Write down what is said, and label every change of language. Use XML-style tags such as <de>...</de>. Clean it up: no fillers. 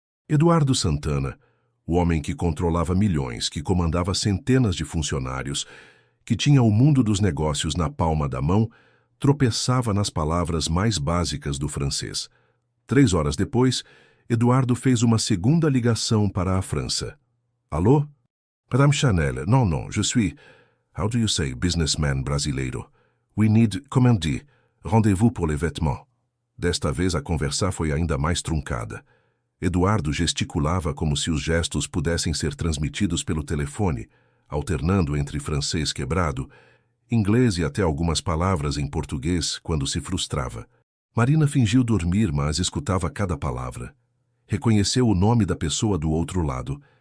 <pt>Eduardo Santana, o homem que controlava milhões, que comandava centenas de funcionários, que tinha o mundo dos negócios na palma da mão, tropeçava nas palavras mais básicas do francês. 3 horas depois, Eduardo fez uma segunda ligação para a França.</pt> <fr>Alô? Madame Chanel, non, je suis...</fr> <en>How do you say businessman brasileiro? We need,</en> <fr>comment dit, rendez-vous pour les vêtements.</fr> <pt>Desta vez a conversa foi ainda mais truncada. Eduardo gesticulava como se os gestos pudessem ser transmitidos pelo telefone, alternando entre francês quebrado, inglês e até algumas palavras em português quando se frustrava. Marina fingiu dormir, mas escutava cada palavra. Reconheceu o nome da pessoa do outro lado.</pt>